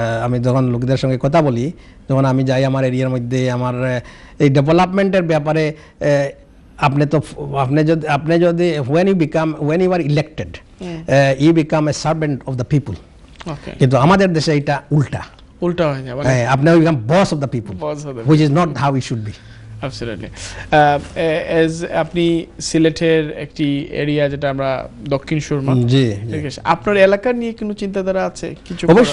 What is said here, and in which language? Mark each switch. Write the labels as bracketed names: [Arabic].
[Bangla] আমি যখন লোকদের সঙ্গে কথা বলি, যখন আমি যাই আমার এরিয়ার মধ্যে, আমার এই ডেভেলপমেন্টের ব্যাপারে, আপনি যদি [English] when you are elected you become a servant of the people, [Bangla] কিন্তু আমাদের দেশে এটা উল্টা হয়ে যায়, [English] আপনি become boss of the people, which is not how it should be. Absolutely. [Bangla] As আপনি সিলেটের একটি এরিয়া যেটা আমরা দক্ষিণ সুরমা, জি, ঠিক আছে, আপনার এলাকা নিয়ে কোনো চিন্তাধারা আছে কিছু?